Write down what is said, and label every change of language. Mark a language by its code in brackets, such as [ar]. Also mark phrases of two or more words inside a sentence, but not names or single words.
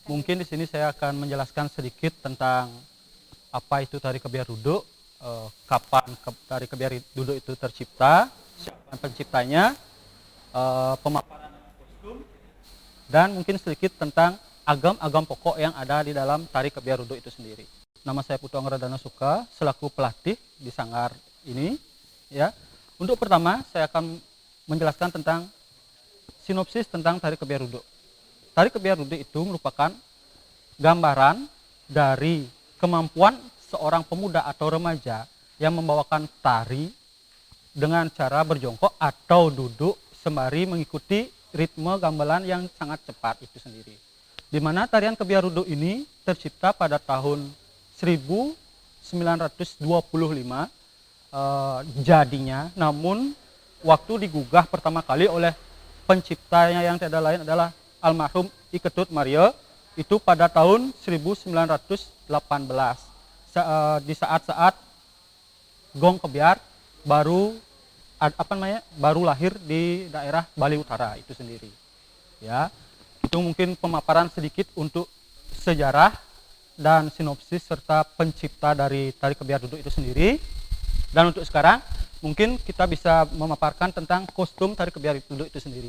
[id] mungkin di sini saya akan menjelaskan sedikit tentang apa itu tari kebiar duduk, kapan tari kebiar duduk itu tercipta, siapa penciptanya, pemaparan kostum, dan mungkin sedikit tentang agam-agam pokok yang ada di dalam tari kebiar duduk itu sendiri. Nama saya Putu Angradana Suka, selaku pelatih di sanggar ini. Ya, untuk pertama saya akan menjelaskan tentang sinopsis tentang tari kebiar duduk. Tari kebiar duduk itu merupakan gambaran dari kemampuan seorang pemuda atau remaja yang membawakan tari dengan cara berjongkok atau duduk sembari mengikuti ritme gamelan yang sangat cepat itu sendiri. Di mana tarian kebiar duduk ini tercipta pada tahun 1925 jadinya, namun waktu digugah pertama kali oleh penciptanya yang tidak lain adalah almarhum I Ketut Mario itu pada tahun 1918 di saat-saat gong kebiar baru baru lahir di daerah Bali Utara itu sendiri. Ya, itu mungkin pemaparan sedikit untuk sejarah dan sinopsis serta pencipta dari tari kebiar duduk itu sendiri. Dan untuk sekarang mungkin kita bisa memaparkan tentang kostum tari kebiar duduk itu sendiri.